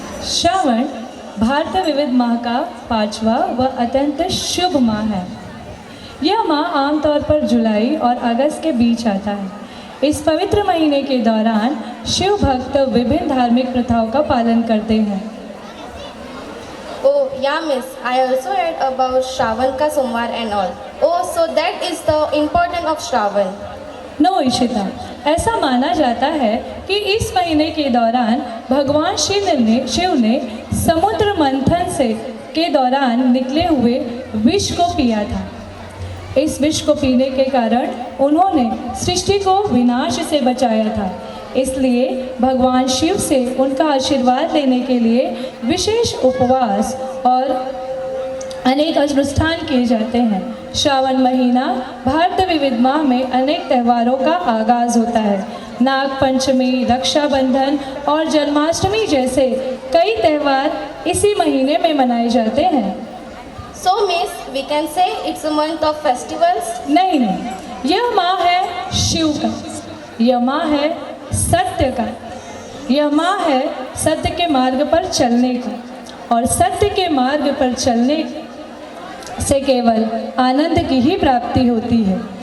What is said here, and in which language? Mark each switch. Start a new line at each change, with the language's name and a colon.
Hindi: श्रावण भारतीय विविध माह का 5वां व अत्यंत शुभ माह है. यह माह आमतौर पर जुलाई और अगस्त के बीच आता है. इस पवित्र महीने के दौरान शिव भक्त विभिन्न धार्मिक प्रथाओं का पालन करते हैं.
English: Oh, yeah, miss. I also heard about Shravan ka Somvar and all. Oh, so that is the importance of Shravan.
Hindi: No Ishita, ऐसा माना जाता है कि इस महीने के दौरान भगवान शिव ने समुद्र मंथन से के दौरान निकले हुए विष को पिया था. इस विष को पीने के कारण उन्होंने सृष्टि को विनाश से बचाया था. इसलिए भगवान शिव से उनका आशीर्वाद लेने के लिए विशेष उपवास और अनेक अनुष्ठान किए जाते हैं. श्रावण महीना भारत विविध माह में अनेक त्योहारों का आगाज होता है. नाग पंचमी, रक्षाबंधन और जन्माष्टमी जैसे कई त्योहार इसी महीने में मनाए जाते हैं.
English: So, miss, we can say it's a month of festivals.
Hindi: नहीं नहीं, यह माह है शिव का. यह माह है सत्य का. यह माह है सत्य के मार्ग पर चलने का. और सत्य के मार्ग पर चलने से केवल आनंद की ही प्राप्ति होती है.